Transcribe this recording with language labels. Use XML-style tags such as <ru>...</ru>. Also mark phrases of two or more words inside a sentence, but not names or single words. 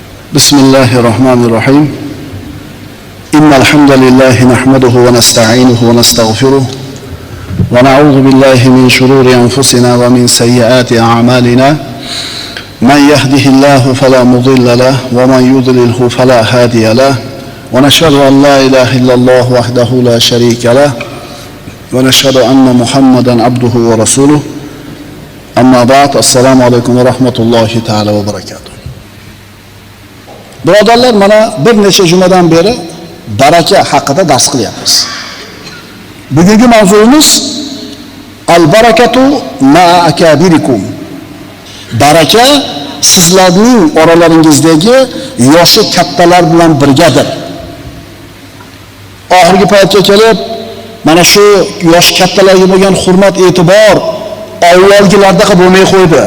<ar>بسم الله الرحمن الرحيم إن الحمد لله نحمده ونستعينه ونستغفره ونعوذ بالله من شرور أنفسنا ومن سيئات أعمالنا من يهده الله فلا مضل له ومن يضلله فلا هادي له ونشهد أن لا إله إلا الله وحده لا شريك له ونشهد أن محمدا عبده ورسوله أما بعد السلام عليكم ورحمة الله تعالى وبركاته.</ar> <uz>Birodarlar, mana bir necha jumadan beri baraka haqida dars qilyapmiz. Bugungi mavzuimiz</uz> <ar>al-barakatu ma'a akabirikum.</ar> <uz>Baraka sizlarning oralaringizdagi yoshi kattalar bilan birgadir. Oxirgi paytga kelib, mana shu yosh kattalarga bo'lgan hurmat, e'tibor avvalgilardek bo'lmay qo'ydi.</uz>